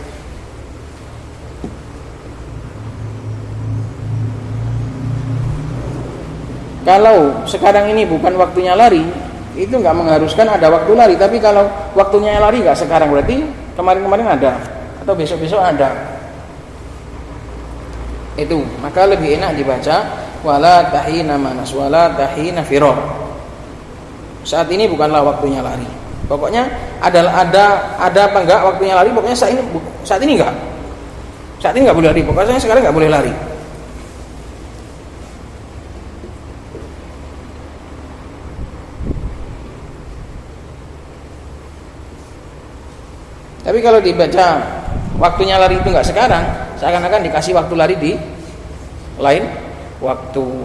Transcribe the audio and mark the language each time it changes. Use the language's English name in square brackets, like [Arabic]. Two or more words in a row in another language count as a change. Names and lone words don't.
[Indonesian] Kalau sekarang ini bukan waktunya lari, itu nggak mengharuskan ada waktu lari. Tapi kalau waktunya lari nggak sekarang, berarti kemarin-kemarin ada atau besok-besok ada. Itu maka lebih enak dibaca [Arabic] ولات حين مناص ولات حين فرار. [Indonesian] Saat ini bukanlah waktunya lari. Pokoknya ada apa enggak waktunya lari, pokoknya saat ini enggak. Saat ini enggak boleh lari. Pokoknya sekarang enggak boleh lari. Tapi kalau dibaca waktunya lari itu enggak sekarang, seakan-akan dikasih waktu lari di lain waktu.